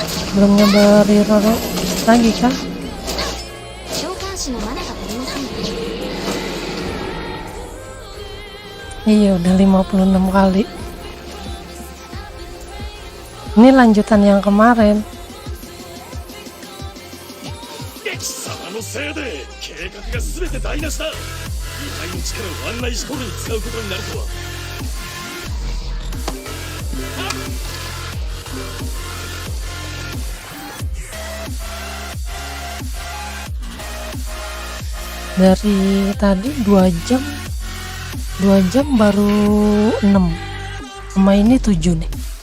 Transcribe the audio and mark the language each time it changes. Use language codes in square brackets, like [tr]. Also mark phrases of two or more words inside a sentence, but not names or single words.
[id] belum nyoba reroll lagi kan. [ja] 召喚師のマナが足りません。 [id] Iya udah 56 kali. Ini lanjutan yang kemarin. [ja] 貴様のせいで計画が全て台無しだ。遺体の力を案内し込みに使うことになるとは。 [id] Dari tadi 2 jam baru 6 sama ini 7 nih.